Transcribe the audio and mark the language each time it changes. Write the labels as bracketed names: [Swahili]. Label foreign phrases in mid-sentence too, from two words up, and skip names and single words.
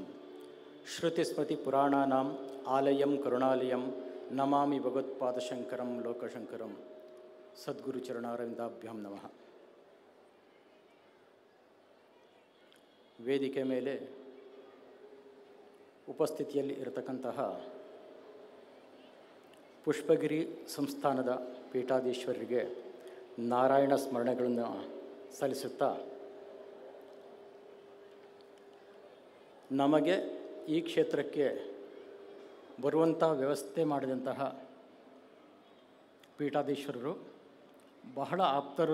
[Sanskrit] శృతిస్మృతి పురాణానాం ఆలయం కరుణాలయం నమామి భగవత్పాదశంకరం లోకశంకరం. సద్గురు ಚರಣಾರವಿಂದಾಭ್ಯಾಂ ನಮಃ. [Kannada] ವೇದಿಕೆ ಮೇಲೆ ಉಪಸ್ಥಿತಿಯಲ್ಲಿ ಇರತಕ್ಕಂತಹ ಪುಷ್ಪಗಿರಿ ಸಂಸ್ಥಾನದ ಪೀಠಾಧೀಶ್ವರರಿಗೆ ನಾರಾಯಣ ಸ್ಮರಣೆಗಳನ್ನು ಸಲ್ಲಿಸುತ್ತಾ, ನಮಗೆ ಈ ಕ್ಷೇತ್ರಕ್ಕೆ ಬರುವಂಥ ವ್ಯವಸ್ಥೆ ಮಾಡಿದಂತಹ ಪೀಠಾಧೀಶ್ವರರು ಬಹಳ ಆಪ್ತರು.